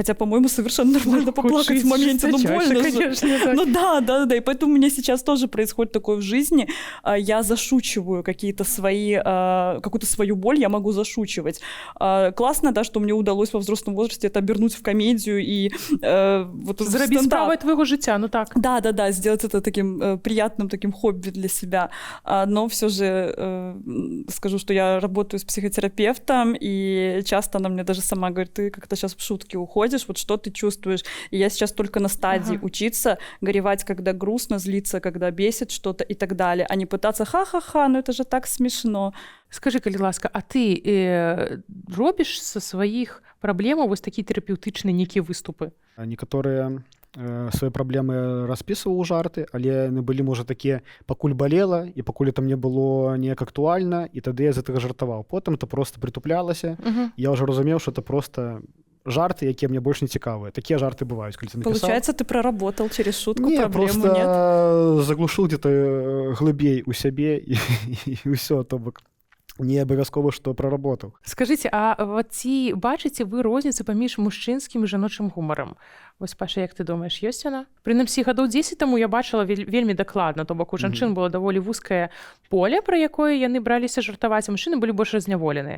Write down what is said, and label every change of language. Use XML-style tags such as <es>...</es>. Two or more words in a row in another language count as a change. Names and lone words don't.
<ru>Хотя, по-моему, совершенно нормально поплакать в моменте, ну больно же. Ну да, и поэтому у меня сейчас тоже происходит такое в жизни. Я зашучиваю какую-то свою боль, я могу зашучивать. Классно, да, что мне удалось во взрослом возрасте это обернуть в комедию и вот</ru> <be>Зрабіць справай твоего жыцця, ну так.</be> <ru>Да, сделать это таким приятным таким хобби для себя. Но все же скажу, что я работаю с психотерапевтом, и часто она мне даже сама говорит: ты как-то сейчас в шутки уходишь, вот что ты чувствуешь? И я сейчас только на стадии учиться горевать, когда грустно, злиться, когда бесит что-то и так далее, а не пытаться ха-ха-ха, ну это же так смешно. Скажи,</ru> <be>калі ласка, а ты робіш са сваіх праблемаў вось такія тэрапеўтычныя нейкія выступы? Некаторыя свае праблемы распісваў у жарты, але яны былі, можа, такія, пакуль балела, і пакуль это мне было неяк актуальна, і тады я з гэтага жартаваў. Потым</be> <ru>это просто</ru> <be>притуплялася. Я ўжо разумеў, што</be> <ru>это просто</ru> <be>жарты, якія мне больш не цікавыя. Такія жарты бываюць, калі ты напісаў.</be> <ru>Получается, ты проработал через шутку не, проблему, нет? нет?</ru> <be>Заглушыў где-то глыбей у сябе, і ўсё, то бок не абавязкова, што проработаў. Скажыце, а вот ці бачыце вы розніцу паміж мужчынскім і жаночым гумарам? Вось, Паша, як ты думаеш, ёсць яна? Прынамсі, гадоў 10 таму я бачыла вельмі дакладна, то бок у жанчын было даволі вузкае поле, пра якое яны браліся жартаваць, а мужчыны былі больш разняволеныя.</be>